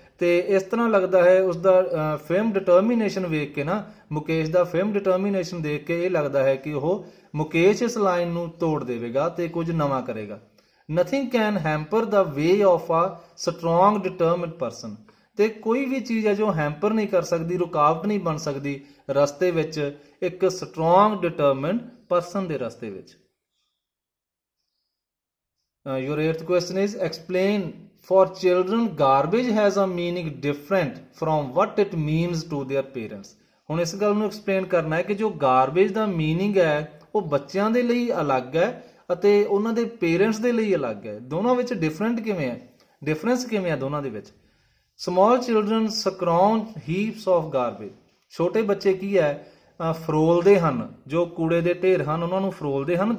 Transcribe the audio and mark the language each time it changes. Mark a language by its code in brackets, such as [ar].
[pa] ਤੇ ਇਸ ਤਰ੍ਹਾਂ ਲੱਗਦਾ ਹੈ ਉਸਦਾ ਫੇਮ ਡਿਟਰਮੀਨੇਸ਼ਨ ਵੇਖ ਕੇ ਨਾ, ਮੁਕੇਸ਼ ਦਾ ਫੇਮ ਡਿਟਰਮੀਨੇਸ਼ਨ ਦੇਖ ਕੇ ਇਹ ਲੱਗਦਾ ਹੈ ਕਿ ਉਹ ਮੁਕੇਸ਼ ਇਸ ਲਾਈਨ ਨੂੰ ਤੋੜ ਦੇਵੇਗਾ ਤੇ ਕੁਝ ਨਵਾਂ ਕਰੇਗਾ। [en] Nothing can hamper the way of a strong determined person. [pa] ਤੇ ਕੋਈ ਵੀ ਚੀਜ਼ ਹੈ ਜੋ ਹੈਂਪਰ ਨਹੀਂ ਕਰ ਸਕਦੀ, ਰੁਕਾਵਟ ਨਹੀਂ ਬਣ ਸਕਦੀ ਰਸਤੇ ਵਿੱਚ ਇੱਕ ਸਟਰੋਂਗ ਡਿਟਰਮਿਨਡ ਪਰਸਨ ਦੇ ਰਸਤੇ ਵਿੱਚ। [en] Your eighth question is explain for children garbage has a meaning different from what it means to their parents। [pa] ਹੁਣ ਇਸ ਗੱਲ ਨੂੰ ਐਕਸਪਲੇਨ ਕਰਨਾ ਹੈ ਕਿ ਜੋ ਗਾਰਬੇਜ ਦਾ ਮੀਨਿੰਗ ਹੈ ਉਹ ਬੱਚਿਆਂ ਦੇ ਲਈ ਅਲੱਗ ਹੈ ਅਤੇ ਉਹਨਾਂ ਦੇ ਪੇਰੈਂਟਸ ਦੇ ਲਈ ਅਲੱਗ ਹੈ। ਦੋਨਾਂ ਵਿੱਚ ਡਿਫਰੈਂਟ ਕਿਵੇਂ ਹੈ, ਡਿਫਰੈਂਸ ਕਿਵੇਂ ਹੈ ਦੋਨਾਂ ਦੇ ਵਿੱਚ? [en] Small children scrounge heaps of garbage. [pa] ਛੋਟੇ ਬੱਚੇ ਕੀ ਹੈ ਫਰੋਲਦੇ ਹਨ, ਜੋ ਕੂੜੇ ਦੇ ਢੇਰ ਹਨ ਉਹਨਾਂ ਨੂੰ ਫਰੋਲਦੇ ਹਨ।